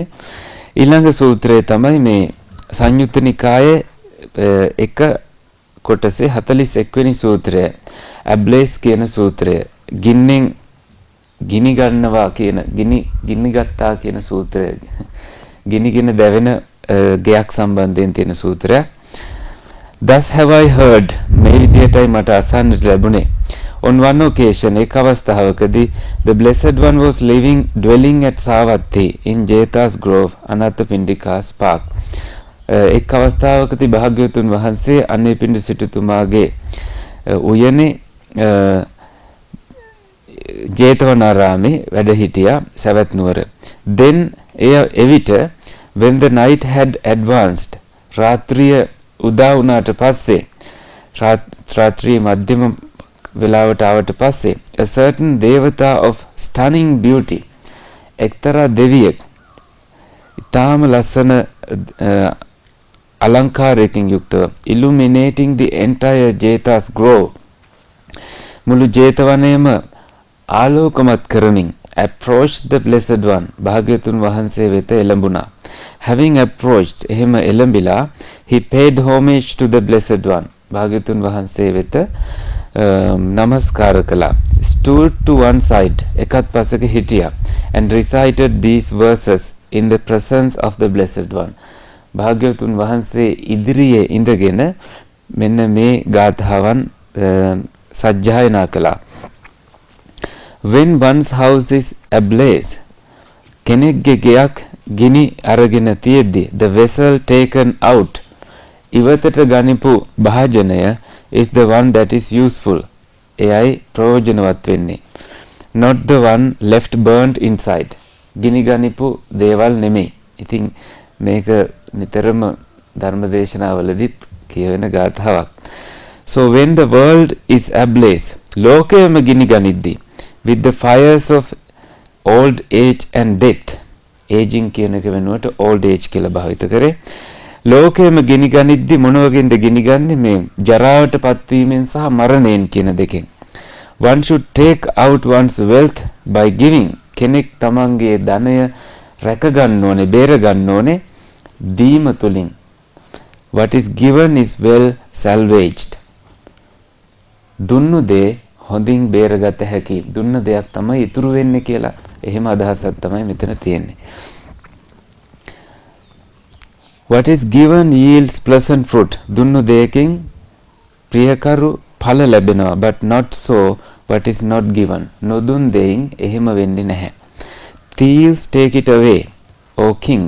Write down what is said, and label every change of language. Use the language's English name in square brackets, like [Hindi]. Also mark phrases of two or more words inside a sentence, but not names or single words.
[Sinhala] ඊළඟ සූත්‍රය තමයි මේ සංයුත්ත නිකායේ එක කොටසේ 41 වෙනි සූත්‍රය. ඇබ්ලේස් කියන සූත්‍රය. ගින්නෙන් ගිනි ගන්නවා කියන ගිනි ගත්තා කියන සූත්‍රය. ගිනිගෙන දැවෙන ගයක් සම්බන්ධයෙන් තියෙන සූත්‍රයක්. [English] Thus have I heard, [Sinhala] මේ විදියටයි මට අසන්නට ලැබුණේ. [English] On one occasion, [Sinhala] එක් අවස්ථාවකදී, [English] the Blessed One was dwelling at Savatthi in Jeta's Grove, Anathapindika's park. [Sinhala] එක් අවස්ථාවකදී භාග්‍යවතුන් වහන්සේ අනේපිණ්ඩ සිටුතුමාගේ උයනේ ජේතවනාරාමේ වැඩ හිටියා සවැත් නුවර. [English] Then එවිට when the night had advanced, [Sinhala] රාත්‍රිය උදා වුණාට පස්සේ රාත්‍රියේ මධ්‍යම වෙලාවට ආවට පස්සේ [English] a certain devata of stunning beauty, [Sinhala] එක්තරා දෙවියෙක් ඊටාම ලස්සන අලංකාරයකින් යුක්තව [English] illuminating the entire Jeta's Grove, [Sinhala] මුළු ජේතවනයේම ආලෝකමත් කරමින් [English] approached the Blessed One, [Sinhala] භාග්‍යවතුන් වහන්සේ වෙත එළඹුණා. [English] Having approached, [Sinhala] එහෙම එළඹිලා [English] he paid homage to the Blessed One, [Sinhala] භාග්‍යවතුන් වහන්සේ වෙත නමස්කාර කළා. [English] Stood to one side, [Sinhala] එකත් පසක හිටියා, [English] and recited these verses in the presence of the Blessed One. [Sinhala] භාග්‍යවතුන් වහන්සේ ඉදිරියේ ඉඳගෙන මෙන්න මේ ගාථාවන් සජ්ජායනා කළා. [English] When one's house is ablaze, [Sinhala] කෙනෙක්ගේ ගෙයක් ගිනි අරගෙන තියෙද්දි, [English] the vessel taken out, [Sinhala] ඉවතට ගනිපු භාජනය [English] is the one that is useful, [Sinhala] එයයි ප්‍රයෝජනවත් වෙන්නේ. [English] Not the one left burnt inside, [Sinhala] ගිනි ගනිපු දේවල් නෙමෙයි. ඉතින් මේක නිතරම ධර්මදේශනාවලදීත් කියවෙන ගාථාවක්. [English] So when the world is ablaze, [Sinhala] ලෝකයම ගිනි ගනිද්දී, [English] with the fires of old age and death, aging [Sinhala] කියන එක වෙනුවට [English] old age [Sinhala] කියලා භාවිත කරේ. ලෝකයම ගිනි ගනිද්දී මොන වගේද ගිනි ගන්නේ? මේ ජරාවට පත්වීමෙන් සහ මරණයෙන් කියන දෙකෙන්. [English] One should take out one's wealth by giving. [Sinhala] කෙනෙක් තමන්ගේ ධනය රැක ගන්න ඕනේ, බේර ගන්න ඕනේ දීම තුලින්. [English] What is given is well salvaged. [Sinhala] දුන්නු දේ හොඳින් බේරගත හැකි. දුන්න දෙයක් තමයි ඉතුරු වෙන්නේ කියලා. එහෙම අදහසක් තමයි මෙතන තියෙන්නේ. [English] What is given yields pleasant fruit. [Sinhala] දුන්නු දෙයකින් ප්‍රියකරු ඵල ලැබෙනවා. [English] But not so what is not given. [Sinhala] නොදුන් දෙයින් එහෙම වෙන්නේ නැහැ. [English] Thieves take it away, O kings.